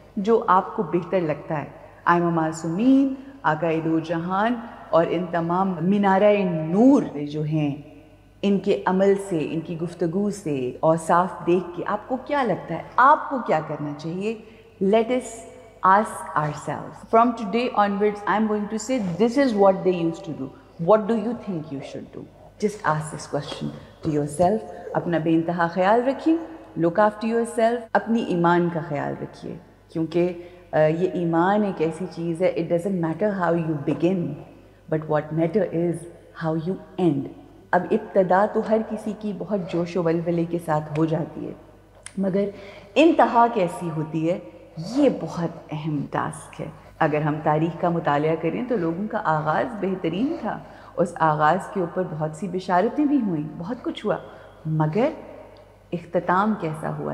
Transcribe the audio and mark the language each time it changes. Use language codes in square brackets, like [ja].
[ur] جو آپ کو بہتر لگتا ہے. آئمہ معصومین، آقا دو جہان اور ان تمام منارہ نور جو ہیں، ان کے عمل سے، ان کی گفتگو سے، اوصاف دیکھ کے آپ کو کیا لگتا ہے، آپ کو کیا کرنا چاہیے. [en] Let us ask ourselves. From today onwards, I'm going to say this is what they used to do. What do you think you should do? Just ask this question to yourself. [ur] اپنا بے انتہا خیال رکھیں. [en] Look after yourself. [ur] اپنی ایمان کا خیال رکھیے، کیونکہ یہ ایمان ایک ایسی چیز ہے. [en] It doesn't matter how you begin, but what matter is how you end. [ur] اب ابتدا تو ہر کسی کی بہت جوش و ولولے کے ساتھ ہو جاتی ہے، مگر انتہا کیسی ہوتی ہے یہ بہت اہم ٹاسک ہے. اگر ہم تاریخ کا مطالعہ کریں تو لوگوں کا آغاز بہترین تھا، اس آغاز کے اوپر بہت سی بشارتیں بھی ہوئیں، بہت کچھ ہوا، مگر اختتام کیسا ہوا.